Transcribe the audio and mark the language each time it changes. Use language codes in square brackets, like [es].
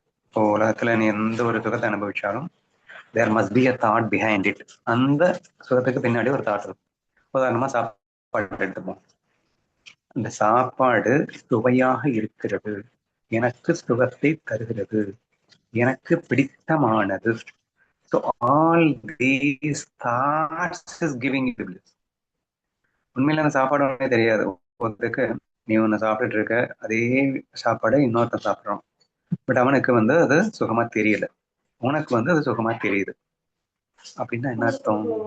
[ta] இப்போ உலகத்துல நீ எந்த ஒரு சுகத்தை அனுபவிச்சாலும் [en] There must be a thought behind it. [ta] அந்த சுகத்துக்கு பின்னாடி ஒரு தாட் இருக்கும். உதாரணமா சாப்பாடு எடுத்துப்போம். அந்த சாப்பாடு சுவையாக இருக்கிறது, எனக்கு சுகத்தை தருகிறது, எனக்கு பிடித்தமானது. [en] So all these thoughts is giving you bliss. [ta] உண்மையில அந்த சாப்பாடு ஒன்றே தெரியாது. ஒருத்தருக்கு நீ ஒன்று சாப்பிட்டுட்டு இருக்க, அதே சாப்பாடை இன்னொருத்தன் சாப்பிட்றான். பட் அவனுக்கு அது சுகமா தெரியல, உனக்கு அது சுகமா தெரியுது. அப்படின்னா என்ன அர்த்தம்?